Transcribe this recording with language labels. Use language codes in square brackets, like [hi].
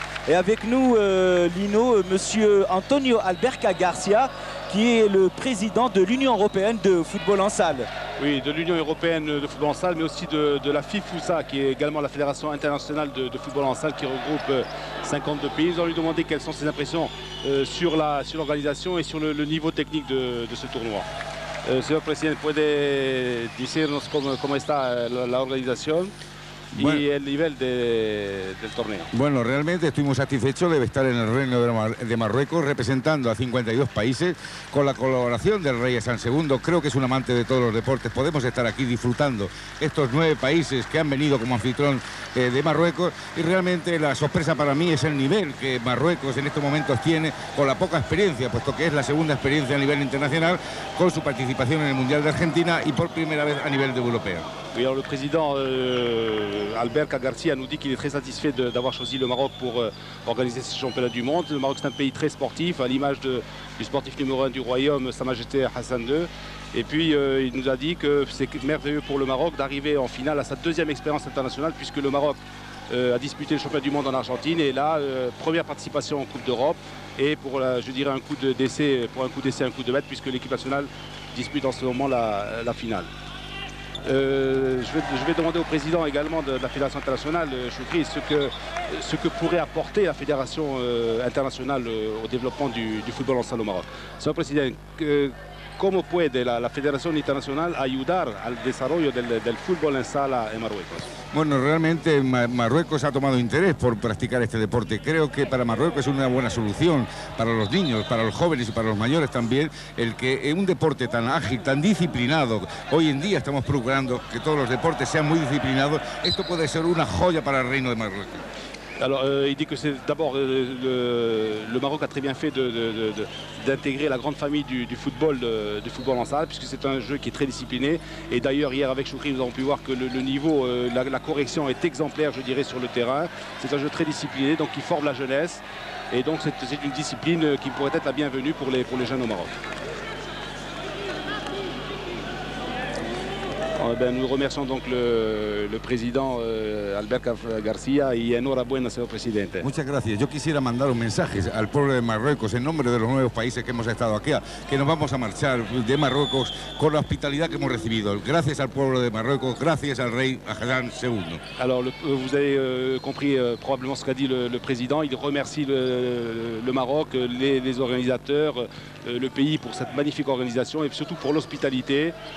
[fr] Et avec nous, Lino, monsieur Antonio Alberca Garcia, qui est le président de l'Union européenne de football en salle. Oui, de l'Union européenne de football en salle, mais aussi de la FIFUSA, qui est également la Fédération internationale de football en salle, qui regroupe 52 pays. Nous allons lui demander quelles sont ses impressions sur l'organisation et sur le niveau technique de ce tournoi. [es] Señor presidente, ¿puede decirnos cómo está la organización y el nivel del torneo? Bueno, realmente estoy muy satisfecho de estar en el Reino de Marruecos representando a 52 países con la colaboración del rey Hassan II. Creo que es un amante de todos los deportes. Podemos estar aquí disfrutando estos 9 países que han venido como anfitrión de Marruecos, y realmente la sorpresa para mí es el nivel que Marruecos en estos momentos tiene, con la poca experiencia, puesto que es la segunda experiencia a nivel internacional con su participación en el Mundial de Argentina y por primera vez a nivel europeo. [fr] Oui, alors le président Alberca Garcia nous dit qu'il est très satisfait d'avoir choisi le Maroc pour organiser ce championnat du monde. Le Maroc, c'est un pays très sportif, à l'image du sportif numéro 1 du royaume, Sa Majesté Hassan II. Et puis il nous a dit que c'est merveilleux pour le Maroc d'arriver en finale à sa 2e expérience internationale, puisque le Maroc a disputé le championnat du monde en Argentine, et là, première participation en Coupe d'Europe, et pour, je dirais, un coup d'essai, un coup de maître, puisque l'équipe nationale dispute en ce moment la finale. Je vais demander au président également de la Fédération internationale, Choukri, ce que pourrait apporter la Fédération internationale au développement du football en salle au Maroc. [es] Señor presidente, ¿cómo puede la Federación Internacional ayudar al desarrollo del fútbol en sala en Marruecos? Bueno, realmente Marruecos ha tomado interés por practicar este deporte. Creo que para Marruecos es una buena solución para los niños, para los jóvenes y para los mayores también, el que un deporte tan ágil, tan disciplinado, hoy en día estamos procurando que todos los deportes sean muy disciplinados. Esto puede ser una joya para el Reino de Marruecos. [fr] Alors, il dit que c'est d'abord le Maroc a très bien fait d'intégrer la grande famille du football en salle, puisque c'est un jeu qui est très discipliné. Et d'ailleurs, hier avec Choukri, nous avons pu voir que le niveau, la correction est exemplaire, je dirais, sur le terrain. C'est un jeu très discipliné, donc qui forme la jeunesse. Et donc, c'est une discipline qui pourrait être la bienvenue pour les jeunes au Maroc. Nous remercions donc le président Alberca Garcia [es] y enhorabuena, señor presidente. Muchas gracias. Yo quisiera mandar un mensaje al pueblo de Marruecos en nombre de los 9 países que hemos estado aquí, que nos vamos a marchar de Marruecos con la hospitalidad que hemos recibido. Gracias al pueblo de Marruecos, gracias al rey Hassan II. [fr] Alors vous avez compris probablement ce qu'a dit le président. Il remercie le Maroc, les organisateurs, le pays pour cette magnifique organisation et surtout pour l'hospitalité.